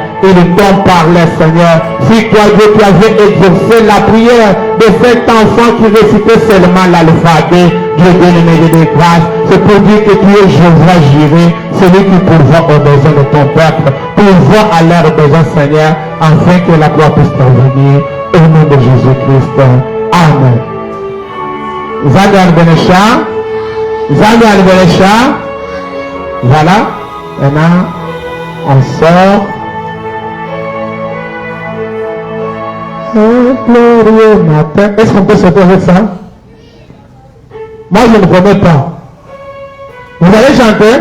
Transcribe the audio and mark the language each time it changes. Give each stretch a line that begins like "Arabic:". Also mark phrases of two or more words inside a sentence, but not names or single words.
French: Et de ton parler, Seigneur. Si toi, Dieu, tu avais exaucé la prière de cet enfant qui récitait seulement l'alphabet, Dieu bien-aimé de grâce, c'est pour dire que tu es Jéhovah Jireh, celui qui pourvoit aux besoins de ton peuple, pourvoit à leurs besoins, Seigneur, afin que la gloire puisse t'envenir. Au nom de Jésus-Christ. Amen. Zagar Benesha. Zagar Benesha. Voilà. Maintenant, on sort. Un glorieux matin. Est-ce qu'on peut sauter avec ça? Moi, je ne connais pas. Vous allez chanter?